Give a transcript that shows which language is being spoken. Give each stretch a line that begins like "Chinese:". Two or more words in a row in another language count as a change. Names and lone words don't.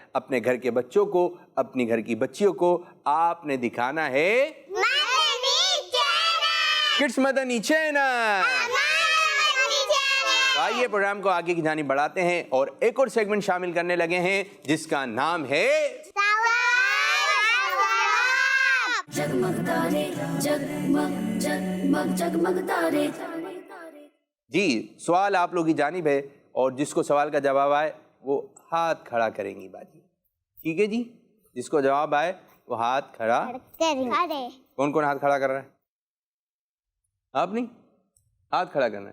Urdu: اپنے گھر کے بچوں کو، اپنی گھر کی بچیوں کو آپ نے دکھانا ہے کڈس مدنی چینل. آئیے پروگرام کو آگے کی جانب بڑھاتے ہیں اور ایک اور سیگمنٹ شامل کرنے لگے ہیں جس کا نام ہے جگمگ تارے جگمگ جگمگ جگمگ تارے. جی. سوال آپ لوگ کی جانب ہے اور جس کو سوال کا جواب آئے وہ ہاتھ کھڑا کریں گی باجی. ٹھیک ہے جی، جس کو جواب آئے وہ ہاتھ کھڑا. کون کون ہاتھ کھڑا کر رہا ہے؟ آپ نہیں، ہاتھ کھڑا کرنا ہے.